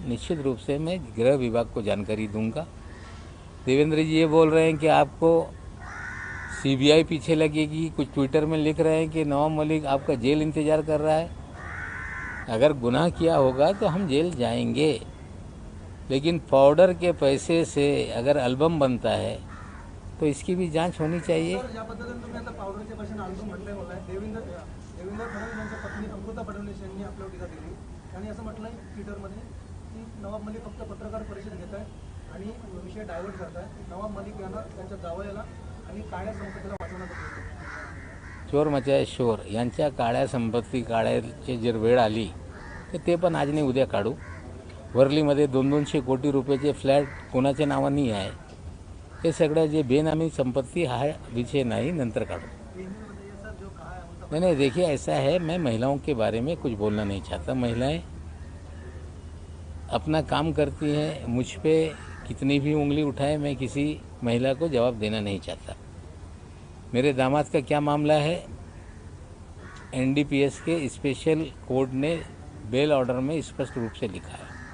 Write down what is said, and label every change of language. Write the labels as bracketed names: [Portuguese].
[Hindi] निश्चित रूप से मैं गृह विभाग को जानकारी दूंगा। देवेंद्र जी ये बोल रहे हैं कि आपको सीबीआई पीछे लगेगी, कुछ ट्विटर में लिख रहे हैं कि नवाब मलिक आपका जेल इंतज़ार कर रहा है। अगर गुनाह किया होगा तो हम जेल जाएंगे, लेकिन पाउडर के पैसे से अगर एल्बम बनता है तो इसकी भी जांच होनी चाहिए। [Marathi] या पद्धतीने तुम्ही आता पावडरच्या पैशाने अल्बम म्हटलंय बोलाय देवेंद्र फडणवीस यांच्या पत्नी अमृता फडणवीस यांनी आपल्यावर टीका केली. त्यांनी असं म्हटलंय ट्विटरमध्ये की नवाब मलिक फक्त पत्रकार परिषद घेत आहे आणि विषय डायव्हर्ट करताय. नवाब मलिक यांना त्यांच्या जावयाला आणि काळ्या संपत्तीला वाचवण्यात येतं. [Hindi] चोर मचाए शोर [Marathi] यांच्या काळ्या संपत्ती काढायची जर वेळ आली तर ते पण आज नाही उद्या काढू. वर्लीमध्ये 200-200 कोटी रुपयाचे फ्लॅट कोणाच्या नावाने आहे, हे सगळं जे बेनामी संपत्ती हा विषय नहीं, नंतर काढू. [Hindi] नहीं, देखिए ऐसा है, मैं महिलाओं के बारे में कुछ बोलना नहीं चाहता। महिलाएं अपना काम करती हैं, मुझ पे कितनी भी उंगली उठाए मैं किसी महिला को जवाब देना नहीं चाहता। मेरे दामाद का क्या मामला है, एनडीपीएस के स्पेशल कोर्ट ने बेल ऑर्डर में स्पष्ट रूप से लिखा है।